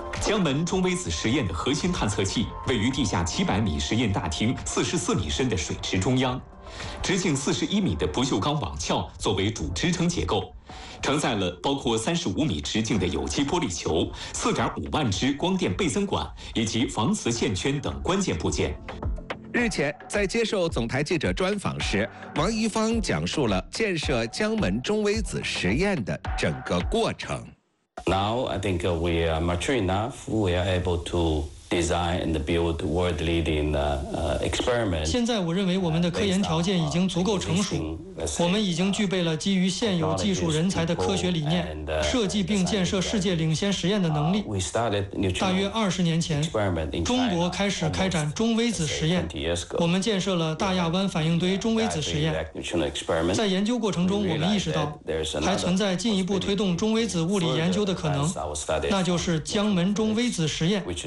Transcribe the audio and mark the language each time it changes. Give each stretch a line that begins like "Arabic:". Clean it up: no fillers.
Chinese: 江门中微子实验的核心探测器位于地下700米实验大厅44米深的水池中央，直径41米的不锈钢网壳作为主支撑结构，承载了包括35米直径的有机玻璃球、4.5万只光电倍增管以及防磁线圈等关键部件。日前，在接受总台记者专访时，王贻芳讲述了建设江门中微子实验的整个过程。
English: Now I think we are mature enough. We are able to design and build world-leading experiment.
Chinese: 现在我认为我们的科研条件已经足够成熟，我们已经具备了基于现有技术人才的科学理念，设计并建设世界领先实验的能力。大约20年前，中国开始开展中微子实验。我们建设了大亚湾反应堆中微子实验。在研究过程中，我们意识到还存在进一步推动中微子物理研究的可能，那就是江门中微子实验。